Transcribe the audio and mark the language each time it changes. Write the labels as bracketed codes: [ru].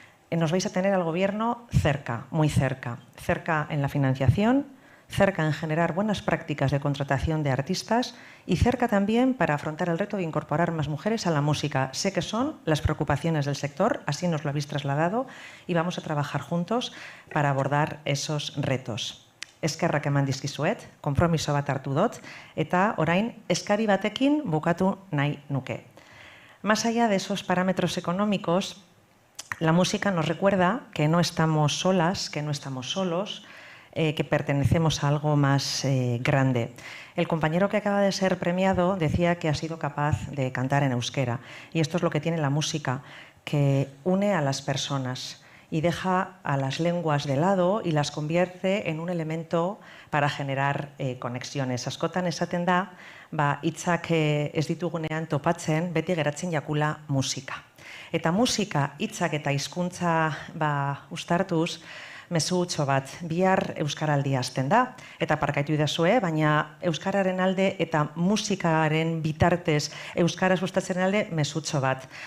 [es] Nos vais a tener al gobierno cerca, muy cerca. Cerca en la financiación, cerca en generar buenas prácticas de contratación de artistas y cerca también para afrontar el reto de incorporar más mujeres a la música. Sé que son las preocupaciones del sector, así nos lo habéis trasladado y vamos a trabajar juntos para abordar esos retos. [eu] Eskerrak eman dizkizuet, konpromiso bat hartu dut, eta orain eskari batekin bukatu nahi nuke. [es] Más allá de esos parámetros económicos, la música nos recuerda que no estamos solas, que no estamos solos, que pertenecemos a algo más grande. El compañero que acaba de ser premiado decía que ha sido capaz de cantar en euskera. Y esto es lo que tiene la música, que une a las personas y deja a las lenguas de lado y las convierte en un elemento para generar conexiones. [eu] Askotan esaten da, hitzak ez ditugunean topatzen, beti geratzen jakula musika. Eta musika, hitzak eta hizkuntza uztartuz, mezu utxo bat, bihar euskaraldia hasten da, eta parkaitu idazue, baina euskararen alde eta musikaren bitartez euskara sustatzen alde mezu utxo bat.